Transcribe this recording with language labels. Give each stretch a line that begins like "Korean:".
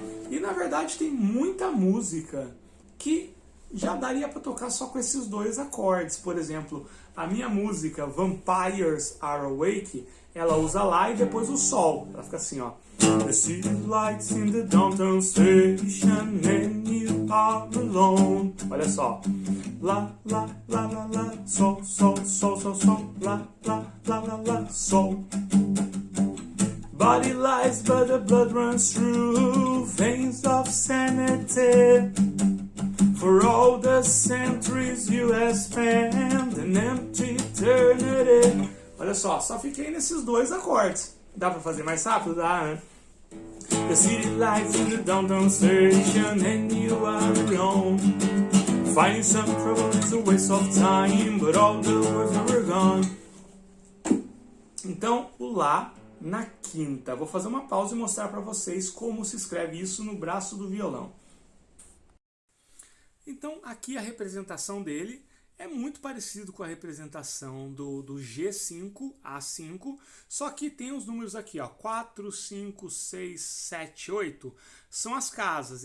Portuguese: E na verdade tem muita música que já daria para tocar só com esses 2 acordes. Por exemplo, a minha música Vampires Are Awake, ela usa Lá e depois o Sol. Ela fica assim, ó.
English: The city lights in the downtown station and you all alone.
Portuguese: Olha só. Lá, lá, lá, lá, lá, sol, sol, sol, sol, sol, lá, lá, lá, lá, lá, sol.
English: Body lies, but the blood runs through veins of sanity. For all the centuries you have spent an empty eternity.
Portuguese: Olha só fiquei nesses dois acordes. Dá pra fazer mais rápido? Dá, né?
English: The city lights in the downtown station and you are alone. Finding some trouble is a waste of time, but all the words are gone.
Portuguese: Então, o Lá na quinta. Vou fazer uma pausa e mostrar para vocês como se escreve isso no braço do violão. Então, aqui a representação dele é muito parecido com a representação do G5, A5, só que tem os números aqui, ó, 4, 5, 6, 7, 8, são as casas.